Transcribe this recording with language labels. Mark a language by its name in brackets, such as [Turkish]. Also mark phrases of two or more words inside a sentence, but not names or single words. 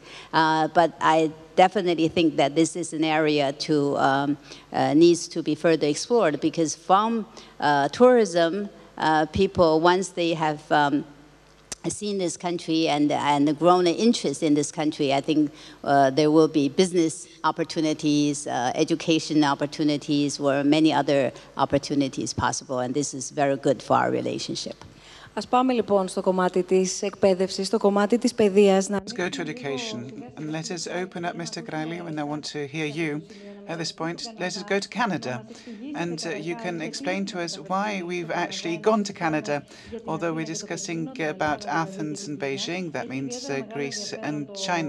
[English] But I definitely think that this is an area to needs to be further explored, because from tourism, people, once they have seen this country and grown an interest in this country, I think there will be business opportunities, education opportunities, or many other opportunities possible, and this is very good for our relationship. [Greek] Ας πάμε λοιπόν στο κομμάτι της εκπαίδευσης, στο κομμάτι της παιδείας. [English] Let's go to education and let us open up, Mr. Graili, and I want to hear you at this point. Let us go to Canada, and you can explain to us why we've actually gone to Canada. Although we're discussing about Athens and Beijing, that means Greece and China.